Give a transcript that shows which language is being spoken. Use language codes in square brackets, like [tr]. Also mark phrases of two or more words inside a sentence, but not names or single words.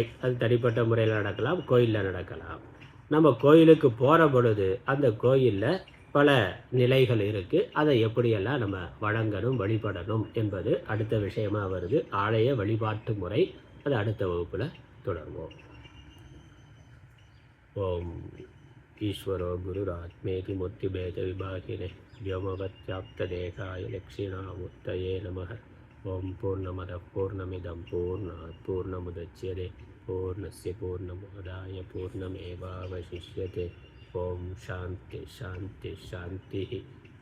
[ta] அது தனிப்பட்ட முறையில் நடக்கலாம், கோயிலில் நடக்கலாம். நம்ம கோயிலுக்கு போகிற பொழுது அந்த கோயிலில் பல நிலைகள் இருக்குது. அதை எப்படியெல்லாம் நம்ம வழங்கணும் வழிபடணும் என்பது அடுத்த விஷயமாக வருது. ஆலய வழிபாட்டு முறை அது அடுத்த வகுப்பில் தொடர்வோம். [sa] ॐ ईश्वरो गुरुरात्मेति मूर्तिभेद विभागिने व्योमवत्याप्तदेहाय दक्षिणामूर्तये नमः. ॐ पूर्णमदः पूर्णमिदं पूर्णात् पूर्णमुदच्यते पूर्णस्य पूर्णमादाय पूर्णमेवावशिष्यते. ॐ शान्ति शान्ति शान्ति.